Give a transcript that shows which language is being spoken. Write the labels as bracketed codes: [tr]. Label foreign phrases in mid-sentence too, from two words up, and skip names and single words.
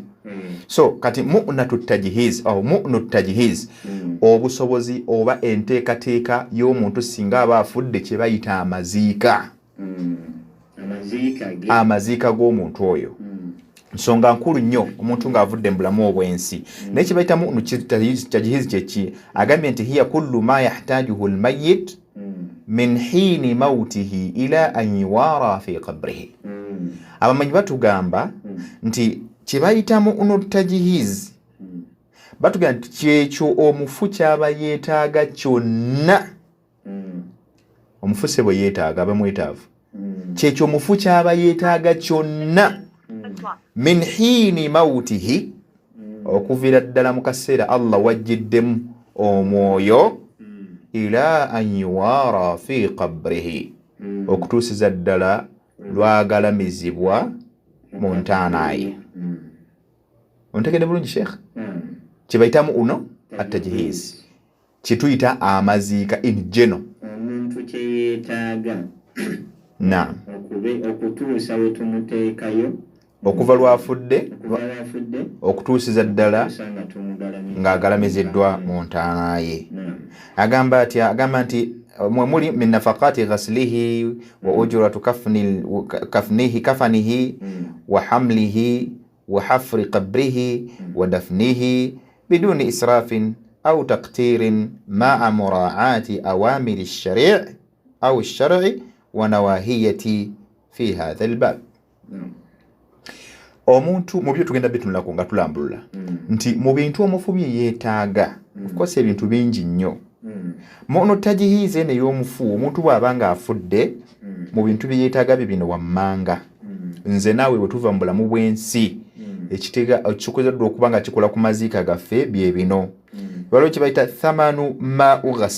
[lg] So kati [ar] مؤنة التجهيز [lg] au [ar] مؤنة التجهيز [lg] obusobozi oba enteekateeka y'omuntu singa aba afudde kye bayita amaziika. Amaziika g'omuntu oyo nsonga nkulu nnyo omuntu ng'avudde mu bulamu obw'ensi naye kye bayita [ar] مؤنة التجهيز [lg] kyeki agambye nti [ar] هي كل ما يحتاجه الميت من حين موته إلى أن يوارى في قبره. [lg] Abamanyi batugamba nti kye bayita [ar] مؤنة التجهيز [lg] batugamba nti kyekyo omufu kyaba yeetaaga kyonna. Omufu se bwe yeetaaga aba mwetaavu kyekyo omufu kyaba yeetaaga kyonna [ar] من حين موته [lg] okuviira ddala mu kaseera Allah wajjiddemu omwoyo [ar] إلى أن يوارى في قبره [lg] okutuusiza ddala lwagalamizibwa mu ntaana ye. Ontegedde bulungi sheekh kye bayitamu [ar] مؤنة التجهيز [lg] kye tuyita amaziika [en] in general [lg] omuntu kye yeetaaga naam okutuusa we tumuteekayo okuva lwafudde okutuusiza ddala ng'agalamiziddwa mu ntaana ye. Agamba nti mwemuli [ar] من نفقة غسله و أجرة كفنه و حمله و حفر قبره و دفنه بدون إسراف أو تقتير مع مراعاة أوامر الشرع ونواهية في هذا الباب. [lg] Omuntu mu byo tugenda bitunulako nga tulambulula nti mu bintu omufumye yeetaaga [en] of course [lg] ebintu bingi nnyo mono tajihize ne y'omufu omuntu bw'abanga afudde mu bintu bye yeetaaga bibino wammanga nze naawe bwe tuva mu bulamu bw'ensi ekikuzeddwa okuba nga kikola ku maziika gaffe bye bino waliwo kye bayita [ar] ثمن الماء